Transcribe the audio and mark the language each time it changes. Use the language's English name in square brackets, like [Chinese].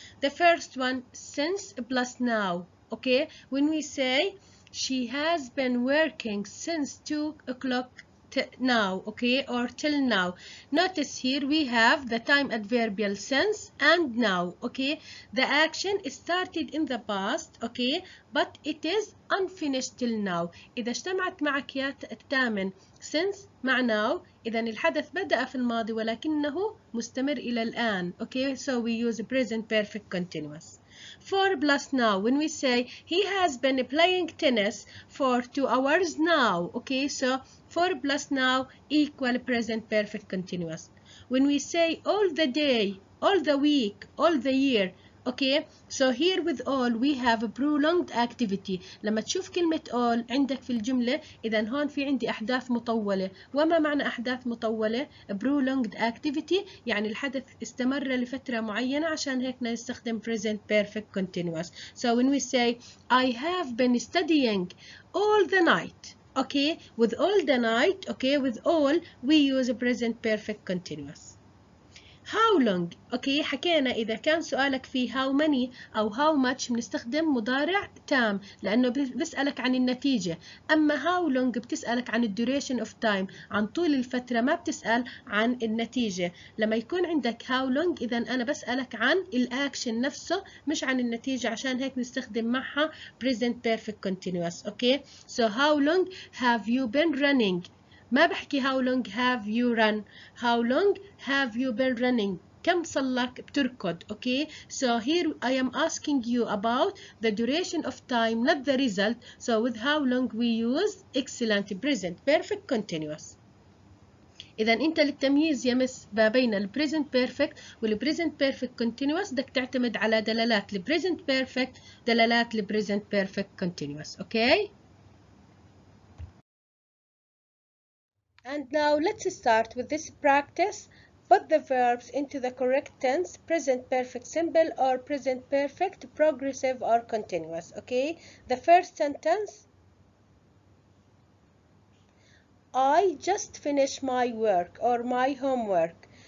[English] The first one, since plus now. okay, when we say she has been working since 2 o'clock now, okay, or till now. Notice here we have the time adverbial since and now. okay, the action started in the past, okay, but it is unfinished till now. [Arabic] إذا اجتمعت معك يا الثامن since مع now، إذا الحدث بدأ في الماضي ولكنه مستمر إلى الآن. [English] okay, so we use present perfect continuous. for plus now, when we say he has been playing tennis for 2 hours now. okay, so for plus now equal present perfect continuous. when we say all the day, all the week, all the year, Okay, so here with all we have a prolonged activity. [Arabic] لما تشوف كلمة all عندك في الجملة إذا هون في عندي أحداث مطولة. وما معنى أحداث مطولة؟ [English] prolonged activity [Arabic] يعني الحدث استمر لفترة معينة، عشان هيك نستخدم present perfect continuous. [English] So when we say I have been studying all the night. Okay, with all the night, okay, with all we use a present perfect continuous. How long. [Arabic] اوكي حكينا اذا كان سؤالك فيه how many او how much بنستخدم مضارع تام لانه بيسألك عن النتيجة. اما how long بتسألك عن [English] duration of time، [Arabic] عن طول الفترة، ما بتسأل عن النتيجة. لما يكون عندك how long اذا انا بسألك عن الاكشن نفسه مش عن النتيجة، عشان هيك نستخدم معها present perfect continuous. [English] Okay so how long have you been running. [Arabic] ما بحكي [English] how long have you run. how long have you been running. [Arabic] كم صار لك بتركض. [English] okay so here I am asking you about the duration of time not the result. so with how long we use excellent present perfect continuous. [Arabic] إذا أنت للتمييز يا مس ما بين ال present perfect وال present perfect continuous بدك تعتمد على دلالات ال present perfect دلالات ال present perfect continuous. [English] okay. And now let's start with this practice. Put the verbs into the correct tense, present perfect simple or present perfect progressive or continuous. Okay, the first sentence, I just finished my work or my homework.